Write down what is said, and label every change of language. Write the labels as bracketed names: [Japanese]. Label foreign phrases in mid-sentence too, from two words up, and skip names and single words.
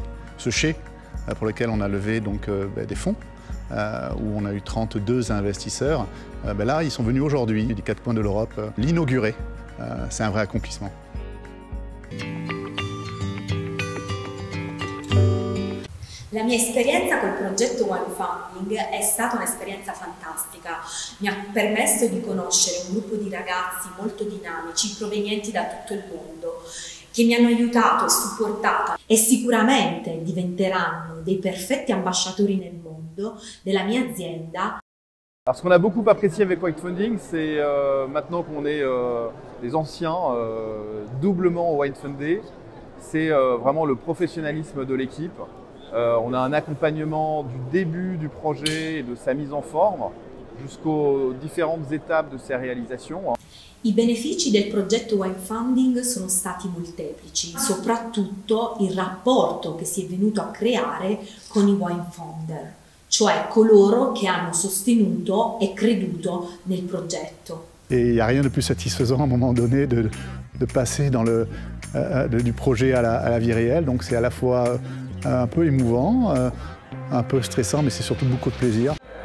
[French] Ce chai, pour lequel on a levé donc, des fonds, où on a eu 32 investisseurs, là, ils sont venus aujourd'hui, des 4 coins de l'Europe, l'inaugurer. C'est un vrai accomplissement. [Italian] La mia esperienza col progetto Wine Funding è stata un'esperienza fantastica. Mi ha permesso di conoscere un gruppo di ragazzi molto dinamici provenienti da tutto il mondo che mi hanno aiutato e supportato e sicuramente diventeranno dei perfetti ambasciatori nel mondo della mia azienda. [French] Alors ce qu'on a beaucoup apprécié avec Wine Funding, c'est maintenant qu'on est des anciens doublement wine fundés, c'est vraiment le professionnalisme de l'équipe. On a un accompagnement du début du projet et de sa mise en forme jusqu'aux différentes étapes de sa réalisation. [Italian] I benefici del progetto Wine Funding sono stati molteplici, soprattutto il rapporto che si è venuto a creare con i [English] wine founder, [Italian] cioè coloro che hanno sostenuto e creduto nel progetto. [French] Et il n'y a rien de plus satisfaisant à un moment donné de passer du projet à la vie réelle. Donc c'est à la fois un peu émouvant, un peu stressant, mais c'est surtout beaucoup de plaisir.